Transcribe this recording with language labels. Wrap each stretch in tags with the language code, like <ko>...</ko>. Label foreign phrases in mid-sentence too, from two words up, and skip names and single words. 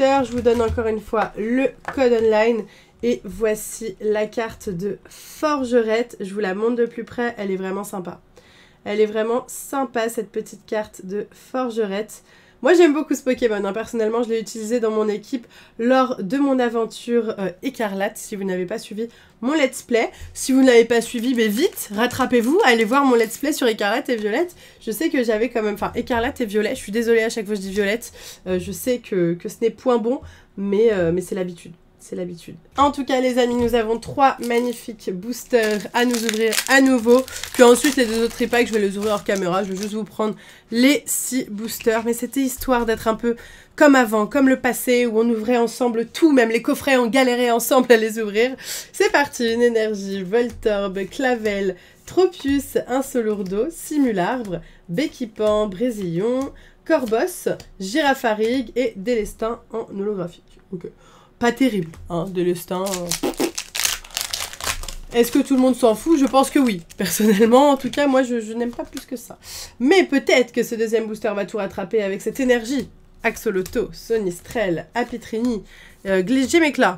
<fr>Je vous donne encore une fois le code online. Et voici la carte de forgeret. Je vous la montre de plus près. Elle est vraiment sympa. Elle est vraiment sympa cette petite carte de forgeret. Moi j'aime beaucoup ce Pokémon, hein. Personnellement je l'ai utilisé dans mon équipe lors de mon aventure écarlate. Si vous n'avez pas suivi mon</fr> <en>let's play,</en> <fr>si vous ne l'avez pas suivi, mais vite, rattrapez-vous, allez voir mon</fr> <en>let's play</en> <fr>sur écarlate et violette. Je sais que j'avais quand même, enfin écarlate et violet, je suis désolée à chaque fois que je dis violette. Je sais que ce n'est point bon, mais c'est l'habitude. C'est l'habitude. En tout cas, les amis, nous avons 3 magnifiques boosters à nous ouvrir à nouveau. Puis ensuite, les 2 autres tripacks, je vais les ouvrir hors caméra. Je vais juste vous prendre les 6 boosters. Mais c'était histoire d'être un peu comme avant, comme le passé, où on ouvrait ensemble tout. Même les coffrets, on galérait ensemble à les ouvrir. C'est parti. Une énergie, Voltorb, Clavel, Tropius, Insolourdo, Simularbre, Béquipan, Brésillon, Corboss, Girafarig et Délestin en holographique. Ok. Pas terrible, hein, Délestin. Est-ce que tout le monde s'en fout? Je pense que oui. Personnellement, en tout cas, moi, je n'aime pas plus que ça. Mais peut-être que ce deuxième booster va tout rattraper avec cette énergie. Axolotl, Sonistrel, Apitrini, Gémécla.</fr>